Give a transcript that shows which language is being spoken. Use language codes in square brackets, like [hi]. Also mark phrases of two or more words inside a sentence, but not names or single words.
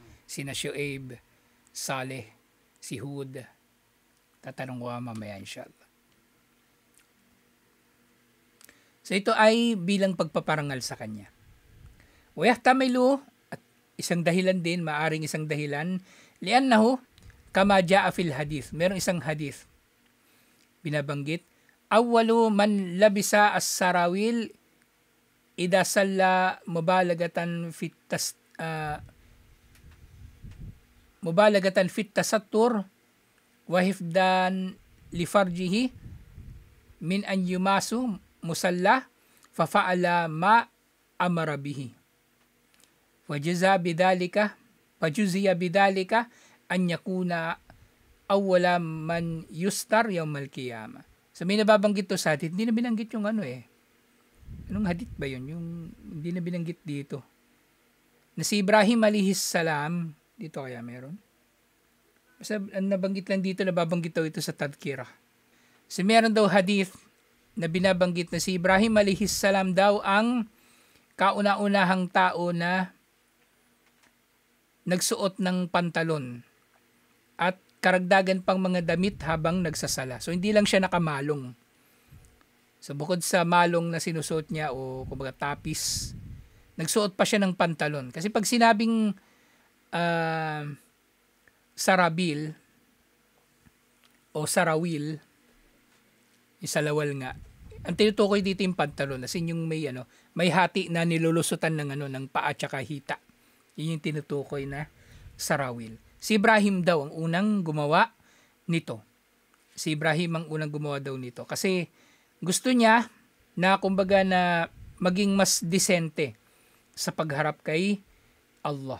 [tl] Sina Shu'aib, Saleh, si Hud. Tatanong ko mamaya inshallah. So ito ay bilang pagpaparangal sa kanya. Wayahtamilu, at isang dahilan din, maaring isang dahilan, [ar] لأنه كما جاء في الحديث. [tl] Merong isang hadith binabanggit, [ar] أول من لبس السراويل إذا صلى مبالغة في التستر وحفظا لفرجه من أن يمس المصلى ففعل ما أمر به وجوزي بذلك أن يكون أول من يستر يوم القيامة. [tl] So may nababanggit to sa hadith, hindi na binanggit yung anong hadith ba yun? Yung hindi na binanggit dito. Na si Ibrahim [ar] عليه السلام, [tl] dito kaya meron? Basta nabanggit lang dito, nababanggit daw ito sa tadhkirah. So meron daw hadith na binabanggit na si Ibrahim [ar] عليه السلام [tl] daw ang kauna-unahang tao na nagsuot ng pantalon at karagdagan pang mga damit habang nagsasala. So hindi lang siya nakamalong. So bukod sa malong na sinusuot niya o kumbaga tapis, nagsuot pa siya ng pantalon. Kasi pag sinabing sarabil o sarawil, yung salawal nga, ang tinutukoy dito yung pantalon. As in yung may hati na nilulusutan ng paa tsaka hita. Yun yung tinutukoy na sarawil. Si Ibrahim daw ang unang gumawa nito. Si Ibrahim ang unang gumawa daw nito. Kasi gusto niya na kumbaga na maging mas disente sa pagharap kay Allah.